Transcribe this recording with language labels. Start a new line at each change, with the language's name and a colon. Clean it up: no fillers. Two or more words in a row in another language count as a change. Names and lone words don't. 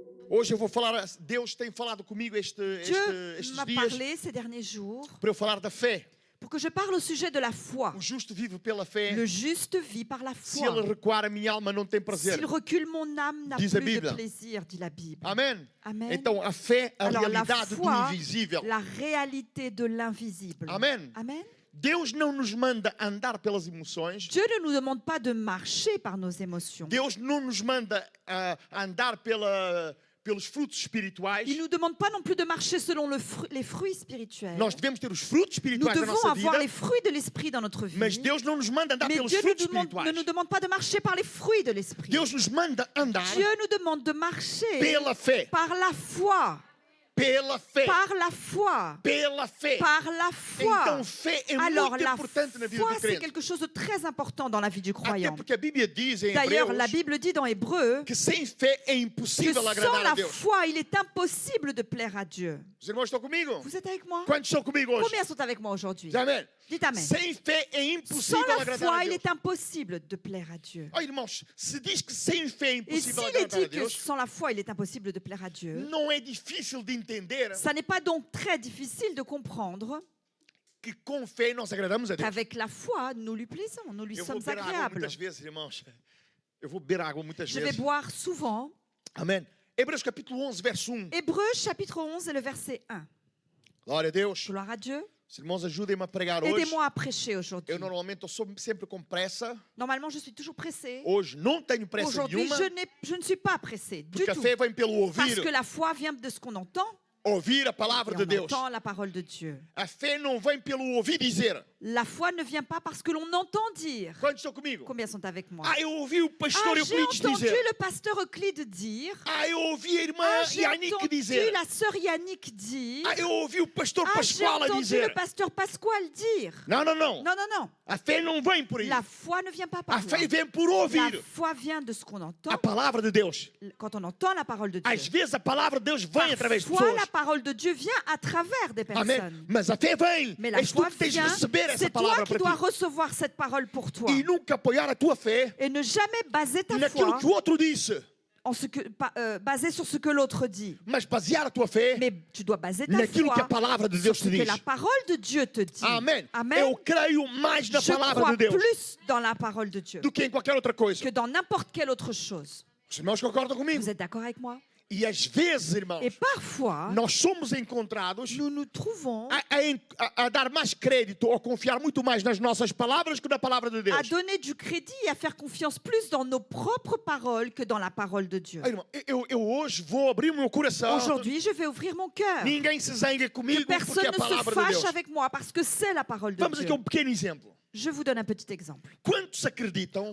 Portuguese: Hoje eu vou falar, Deus tem falado comigo
French: Dieu
Portuguese: estes
French: m'a
Portuguese: dias
French: parlé ces derniers jours
Portuguese: para eu falar da fé.
French: pour que je parle au sujet de la foi.
Portuguese: O justo vive pela fé.
French: Le juste vit par la
Portuguese: Se ele
French: foi.
Portuguese: recuar, a minha alma não tem prazer.
French: S'il recule, mon âme n'a
Portuguese: Diz a
French: plus de
Portuguese: Bíblia.
French: plaisir, dit la Bible.
Portuguese: Amém?
French: Amen.
Portuguese: Então a fé é a
French: Alors la
Portuguese: realidade do
French: foi,
Portuguese: invisível.
French: la réalité de l'invisible.
Portuguese: Amen.
French: Amen.
Portuguese: Deus não nos manda andar pelas emoções.
French: Dieu ne nous demande pas de marcher par nos émotions.
Portuguese: Deus não nos manda andar pelos frutos espirituais.
French: Il ne nous demande pas non plus de marcher selon les fruits spirituels.
Portuguese: Nós devemos ter os frutos
French: Nous
Portuguese: espirituais da
French: devons
Portuguese: nossa
French: avoir les
Portuguese: vida,
French: fruits de l'esprit dans notre vie.
Portuguese: mas Deus não nos manda andar
French: Mais
Portuguese: pelos
French: Dieu
Portuguese: frutos
French: ne
Portuguese: espirituais.
French: nous demande pas de marcher par les fruits de l'esprit.
Portuguese: Deus nos manda andar
French: Dieu nous demande de marcher
Portuguese: pela fé.
French: par la foi.
Portuguese: Pela fé.
French: Par la foi.
Portuguese: Pela fé.
French: Par la foi.
Portuguese: Então fé é
French: Alors
Portuguese: muito
French: la
Portuguese: importante na vida
French: foi,
Portuguese: do
French: c'est
Portuguese: crente.
French: quelque chose de très important dans la vie du
Portuguese: Até
French: croyant.
Portuguese: porque a Bíblia diz em
French: D'ailleurs, la
Portuguese: Hebreus
French: Bible dit dans Hébreu
Portuguese: que sem fé é
French: que
Portuguese: impossível
French: sans
Portuguese: agradar a
French: la
Portuguese: Deus.
French: foi, il est impossible de plaire à Dieu.
Portuguese: Os irmãos estão comigo?
French: Vous êtes avec moi?
Portuguese: Quantos estão comigo hoje?
French: Combien sont avec moi aujourd'hui?
Portuguese: Amém.
French: Dites Amen.
Portuguese: Sem fé é
French: Sans
Portuguese: impossível
French: la
Portuguese: agradar a
French: foi, il
Portuguese: Deus.
French: est impossible de plaire à Dieu.
Portuguese: Oh, irmãos, se diz que sem fé é
French: Et
Portuguese: impossível
French: s'il est
Portuguese: agradar a
French: dit que
Portuguese: Deus,
French: sans la foi, il est impossible de plaire à Dieu,
Portuguese: não é difícil de entender
French: ça n'est pas donc très difficile de comprendre
Portuguese: que com fé nós agradamos a Deus.
French: qu'avec la foi, nous lui plaisons, nous lui
Portuguese: Eu vou
French: sommes
Portuguese: beber água
French: agréables.
Portuguese: muitas vezes, irmãos. Eu vou beber água muitas
French: Je vais
Portuguese: vezes.
French: boire souvent.
Portuguese: Amém. Hebreus capítulo 11, verso 1.
French: Hébreux chapitre 11 et le verset 1.
Portuguese: Glória a Deus.
French: Gloire à Dieu.
Portuguese: Os irmãos, ajudem-me a pregar hoje.
French: Aidez-moi à prêcher aujourd'hui.
Portuguese: Eu normalmente estou sempre com pressa.
French: Normalement, je suis toujours pressée.
Portuguese: Hoje não tenho pressa
French: Aujourd'hui,
Portuguese: nenhuma.
French: je ne suis pas pressée du
Portuguese: Porque a
French: tout.
Portuguese: fé vem pelo
French: Parce
Portuguese: ouvir.
French: que la foi vient de ce qu'on entend
Portuguese: Ouvir a palavra
French: et de on
Portuguese: Deus.
French: entend la parole de Dieu.
Portuguese: A fé não vem pelo ouvir dizer.
French: La foi ne vient pas parce que l'on entend dire.
Portuguese: Quantos estão comigo?
French: Combien sont avec moi?
Portuguese: Eu ouvi o pastor
French: J'ai
Portuguese: Euclides
French: entendu
Portuguese: dizer.
French: le pasteur Euclide dire.
Portuguese: Eu ouvi a irmã
French: J'ai
Portuguese: Yannick
French: entendu
Portuguese: dizer.
French: la sœur Yannick dire.
Portuguese: Eu ouvi o pastor
French: J'ai
Portuguese: Pascoal a
French: entendu
Portuguese: dizer.
French: le pasteur Pasquale dire.
Portuguese: Não.
French: Non, non, non.
Portuguese: A fé não vem por aí.
French: La foi ne vient pas par
Portuguese: A fé
French: là.
Portuguese: vem por
French: La
Portuguese: ouvir
French: foi vient de ce qu'on entend.
Portuguese: a palavra de Deus.
French: Quand on entend la parole de Dieu.
Portuguese: Às vezes a palavra de Deus vem através de
French: Parfois,
Portuguese: pessoas.
French: la parole de Dieu vient à travers des
Portuguese: Amém.
French: personnes.
Portuguese: Mas a fé vem.
French: Mais la
Portuguese: És tu
French: foi
Portuguese: que tens de
French: vient,
Portuguese: receber essa
French: c'est toi
Portuguese: palavra
French: qui
Portuguese: para
French: dois
Portuguese: ti.
French: recevoir cette parole pour toi.
Portuguese: E nunca apoiar a tua fé
French: Et ne jamais baser ta
Portuguese: naquilo
French: foi
Portuguese: que o outro disse.
French: basé sur ce que l'autre dit.
Portuguese: Mas basear a tua fé
French: Mais tu dois baser ta
Portuguese: naquilo que a
French: foi
Portuguese: palavra de
French: sur
Portuguese: Deus
French: ce
Portuguese: te
French: que
Portuguese: diz.
French: la parole de Dieu te dit.
Portuguese: Amém.
French: Amen.
Portuguese: Eu creio mais na
French: Je
Portuguese: palavra
French: crois
Portuguese: de Deus
French: plus dans la parole de Dieu
Portuguese: do que em qualquer outra coisa.
French: que dans n'importe quelle autre chose.
Portuguese: Os irmãos concordam comigo?
French: Vous êtes d'accord avec moi?
Portuguese: E às vezes, irmãos,
French: Et parfois,
Portuguese: nós somos encontrados
French: nous nous trouvons
Portuguese: a dar mais crédito ou confiar muito mais nas nossas palavras que na palavra de
French: à
Portuguese: Deus.
French: donner du crédit et à faire confiance plus dans nos propres paroles que dans la parole de Dieu.
Portuguese: Ah, irmão, eu hoje vou abrir o meu coração.
French: Aujourd'hui, je vais ouvrir mon cœur.
Portuguese: Ninguém se zangue
French: Que
Portuguese: comigo porque
French: personne
Portuguese: é a
French: ne se
Portuguese: palavra de Deus.
French: fâche avec moi parce que c'est la parole de
Portuguese: Vamos
French: Dieu.
Portuguese: aqui a um pequeno exemplo.
French: Je vous donne un petit exemple.
Portuguese: Quantos acreditam